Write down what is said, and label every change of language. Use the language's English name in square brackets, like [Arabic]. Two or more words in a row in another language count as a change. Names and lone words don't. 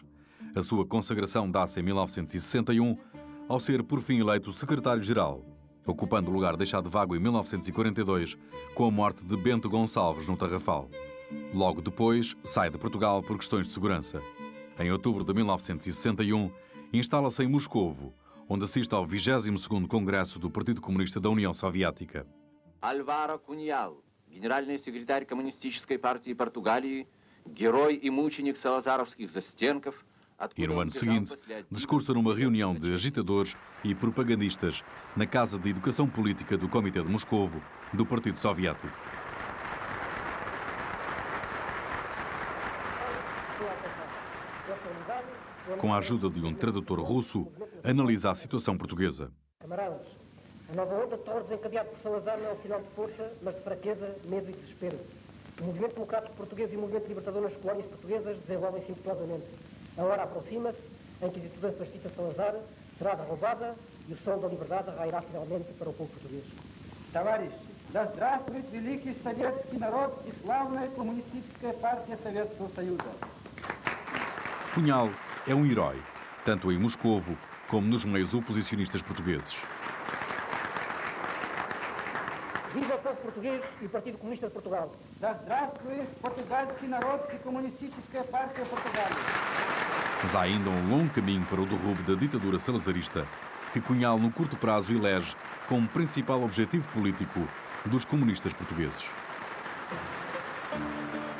[Portuguese] A sua consagração dá-se em 1961, ao ser por fim eleito secretário-geral, ocupando o lugar deixado vago em 1942 com a morte de Bento Gonçalves no Tarrafal. Logo depois, sai de Portugal por questões de segurança. Em outubro de 1961, instala-se em Moscovo, onde assiste ao 22º Congresso do Partido Comunista da União Soviética. [Russian] Альваро Куньял, генеральный секретарь Коммунистической партии Португалии, герой и мученик салазаровских застенков. [Portuguese] E no ano seguinte, discursa numa reunião de agitadores e propagandistas na Casa de Educação Política do Comitê de Moscovo, do Partido Soviético. Com a ajuda de um tradutor russo, analisa a situação portuguesa. Camaradas, a nova onda de terror desencadeado por Salazar não é um sinal de força, mas de fraqueza, medo e desespero. O movimento democrático português e o movimento libertador nas colónias portuguesas desenvolvem-se impetuosamente. A hora aproxima-se em que a ditadura fascista Salazar será derrubada e o sol da liberdade rairá finalmente para o povo português. [Russian] Товарищи, да здравствует великий советский народ и славная коммунистическая партия Советского Союза. [Portuguese] Cunhal é um herói, tanto em Moscovo como nos meios oposicionistas portugueses. Viva o povo português e o Partido Comunista de Portugal. [Russian] Да здравствует португальский народ и коммунистическая партия Португалии. [Portuguese] Mas há ainda um longo caminho para o derrubo da ditadura salazarista, que Cunhal, no curto prazo, elege como principal objetivo político dos comunistas portugueses.